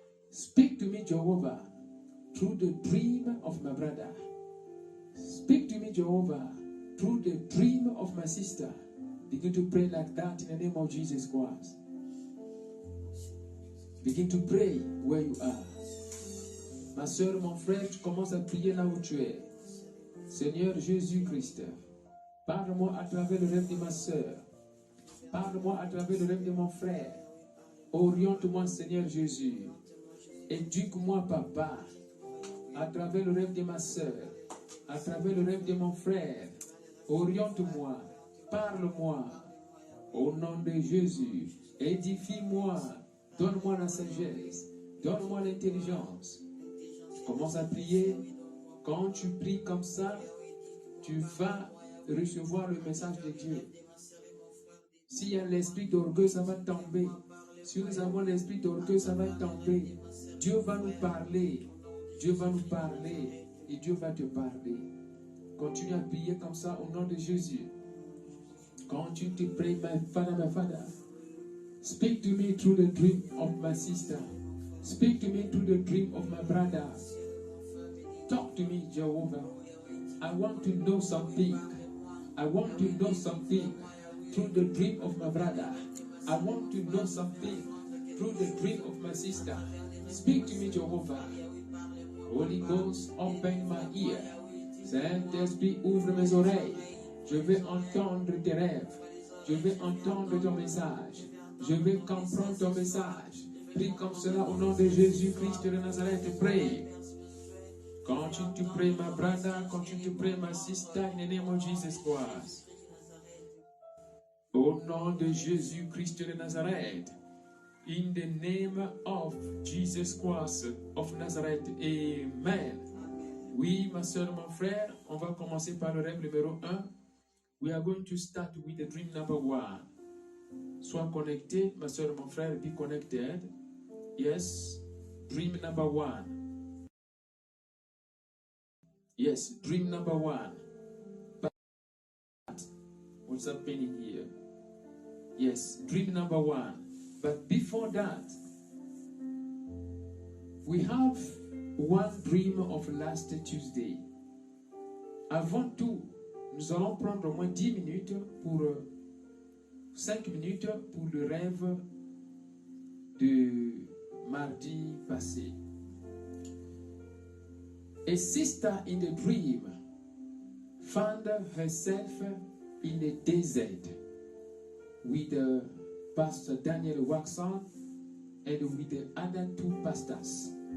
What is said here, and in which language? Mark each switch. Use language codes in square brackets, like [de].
[en] Speak to me, Jehovah, through the dream of my brother. Speak to me, Jehovah, through the dream of my sister. Begin to pray like that in the name of Jesus Christ. Begin to pray where you are. [fr] Ma soeur, mon frère, tu commences à prier là où tu es. Seigneur Jésus-Christ, parle-moi à travers le rêve de ma soeur. Parle-moi à travers le rêve de mon frère. Oriente-moi, Seigneur Jésus. Éduque-moi, Papa, à travers le rêve de ma soeur, à travers le rêve de mon frère. Oriente-moi, parle-moi, au nom de Jésus. Édifie-moi, donne-moi la sagesse, donne-moi l'intelligence. Commence à prier. Quand tu pries comme ça, tu vas recevoir le message de Dieu. S'il y a l'esprit d'orgueil, ça va tomber. Si nous avons l'esprit d'orgueil, ça va tomber. Dieu va nous parler. Dieu va nous parler. Et Dieu va te parler. Continue à prier comme ça au nom de Jésus. [en] Continue to pray, my Father. Speak to me through the dream of my sister. Speak to me through the dream of my brother. Talk to me, Jehovah. I want to know something. I want to know something through the dream of my brother. I want to know something through the dream of my sister. Speak to me, Jehovah. Holy Ghost, open my ear. [fr] Saint-Esprit, ouvre mes oreilles. Je vais entendre tes rêves. Je vais entendre ton message. Je vais comprendre ton message. Prie comme cela au nom de Jésus-Christ de Nazareth. [en] Pray. Continue to pray, my brother. Continue to pray, my sister, in the name of Jesus Christ. [fr] Au nom de Jésus-Christ de Nazareth. [en] In the name of Jesus Christ of Nazareth. Amen. [fr] Oui, ma soeur, mon frère, on va commencer par le rêve numéro 1. [en] We are going to start with the dream number 1. [fr] Sois connecté, ma soeur, mon frère, [en] be connected. Yes, dream number 1. Yes, dream number 1. But what's happening here? Yes, dream number 1. But before that, we have one dream of last Tuesday. [fr] Avant tout, nous allons prendre au moins 10 minutes pour 5 minutes pour le rêve de mardi passé. [en] A sister in the dream found herself in the desert with Pastor Daniel Waxon and with the other 2 pastors.